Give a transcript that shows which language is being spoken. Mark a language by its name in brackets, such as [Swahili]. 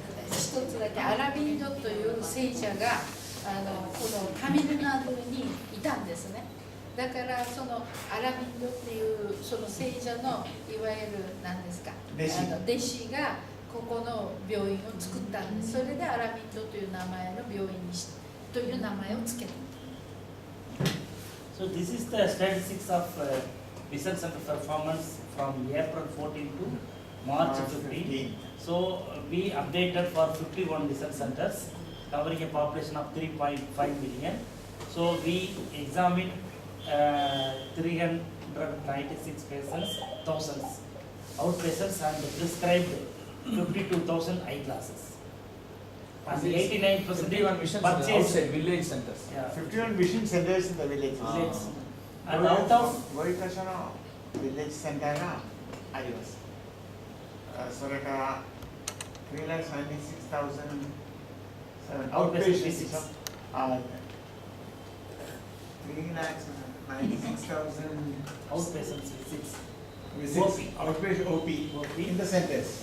[Japanese] 一つだけアラビンドという聖者がこのタミルナドにいたんですね。だからそのアラビンドっていうその聖者のいわゆる何ですか、弟子がここの病院を作ったんです。それでアラビンドという名前の病院にという名前をつけた。 [English] So this is the statistics of Vision Center performance from April 14 to March 15. So we updated for 51 Vision Centers covering a population of 3.5 million. So we examined 396 patients, thousands outpatients and prescribed 52,000 eyeglasses. And 89% 51 missions purchased. outside village centers. Yeah. 51 vision centers in the villages. Villages. And out of [Japanese] ご一箇所のビレッジセンターがあります。それから [English] 396,000 outpatient visits. 396,000 outpatients visits. visits, outpatient OP in the centers.